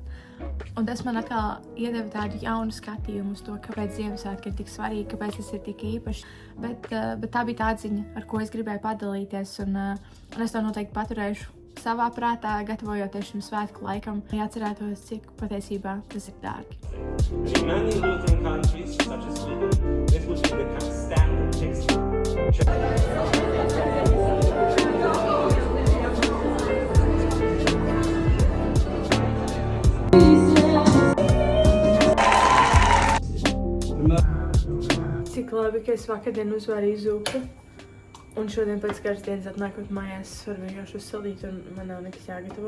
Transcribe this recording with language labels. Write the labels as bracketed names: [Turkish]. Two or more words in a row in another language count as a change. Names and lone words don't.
[Latvian] Un tas man atkal iedeva tādu jaunu skatījumu uz to, kāpēc Ziemassvētki ir tik svarīgi, kāpēc tas ir tik īpašs. Bet tā bija tā ziņa, ar ko es gribēju padalīties, un es to noteikti paturēšu savā prātā, gatavojoties šim svētku laikam, lai atcerētos, cik patiesībā tas ir dārgi. [English] In many Lutheran countries, such as Sweden, this would be the kind of standard textbook. [Latvian] Cik labi, ka es vakardien uzvārīju zupu, un šodien pēc kādas dienas atnākot mājās, es varu vienkārši uzsaldīt, un man nav nekas jāgatavo.